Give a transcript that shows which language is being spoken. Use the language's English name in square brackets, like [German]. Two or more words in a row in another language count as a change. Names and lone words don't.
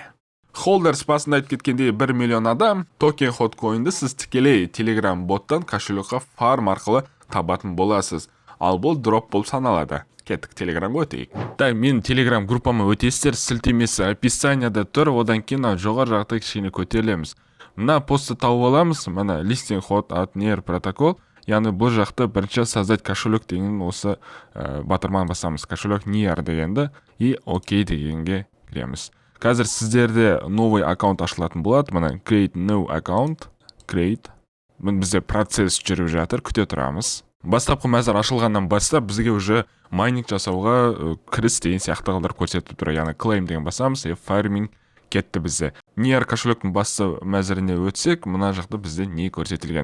[Kazakh] Холдерс басында айтып кеткендей 1 миллион адам токен Hotcoin'ді сіз тікелей Telegram боттан кошелекқа фарм арқылы табатын боласыз. Ал бұл дроп болып саналады. Кеттік Телеграмға өтейік. Мен Телеграм группама өтесіздер, сілтемесі описанияда тұр, одан кейін жоғары жақта кішкене көтерілеміз. Мына постты тауып аламыз, мына [English] listing hot at Near [Kazakh] протокол, яғни бұл жақта бірінші [Russian] создать кошелек [Kazakh] деген осы батырман басамыз. Кошелек Near дегенді и окей дегенге кіреміз. Қазір сіздерде [Russian] новый аккаунт [Kazakh] ашылатын болады, мына [English] create new account, create. [Kazakh] Бізде процесс жүріп жатыр, күте тұрамыз. Бастапқы мәзір ашылғаннан бастап бізге уже майнинг жасауға кіріс деген сияқты қылдар көрсетіп тұр. Яғни claim деген басамыз, фарминг кетті бізде. Near кошелектің басты мәзіріне өтсек, мына жақта бізде не көрсетілген?